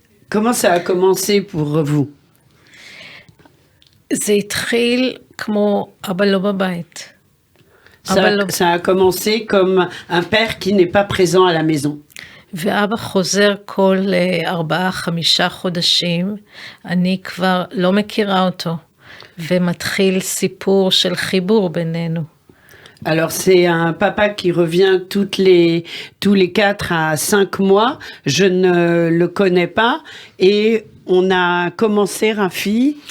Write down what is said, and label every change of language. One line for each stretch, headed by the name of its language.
French: comment ça a commencé pour vous?
Hebrew: זה התחיל כמו אבא לא בבית.
French: Ça a commencé comme un père qui n'est pas présent à la maison.
Hebrew: ואבא חוזר כל 4-5 חודשים, אני כבר לא מכירה אותו, ומתחיל סיפור של חיבור בינינו.
French: Alors c'est un papa qui revient tous les 4 à 5 mois, je ne le connais pas, et on a commencé, Rafi,